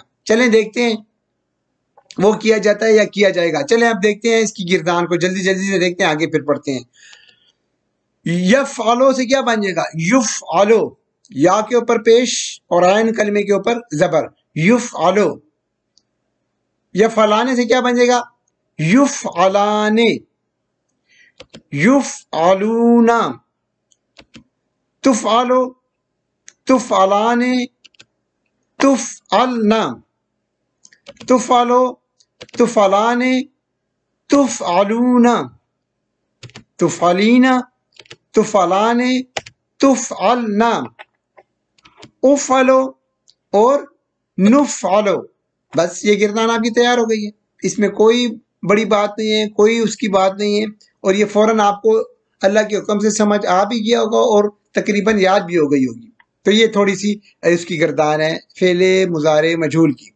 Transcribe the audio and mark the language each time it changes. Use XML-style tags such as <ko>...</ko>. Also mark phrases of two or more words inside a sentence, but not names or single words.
<ur>چلیں دیکھتے ہیں وہ کیا جاتا ہے یا کیا جائے گا۔ چلیں اب دیکھتے ہیں اس کی گردان کو، جلدی سے دیکھتے ہیں، آگے پھر پڑھتے ہیں۔ یفعلو سے کیا بن جائے گا؟ یفعلو، یا کے اوپر پیش اور عین کلمے کے اوپر زبر، یفعلو، یفعلانِ سے کیا بن جائے گا?</ur> <ar>یُفْعَلانِ، یُفْعَلُونَ، تُفْعَلُ، تُفْعَلانِ، تُفْعَلْنَ، تُفْعَلُ، تُفْعَلانِ، تُفْعَلُونَ، تُفْعَلِینَ، تُفْعَلانِ، تُفْعَلْنَ، أُفْعَلُ اور نُفْعَلُ.</ar> <ur>بس یہ گردان آپ کی تیار ہو گئی ہے۔ اس میں کوئی بڑی بات نہیں ہے، کوئی اس کی بات نہیں ہے، اور یہ فوراً آپ کو اللہ کے حکم سے سمجھ آ بھی گیا ہوگا اور تقریباً یاد بھی ہو گئی ہوگی. تو یہ تھوڑی سی اس کی گردان ہے فعلِ مضارع مجہول کی.</ur>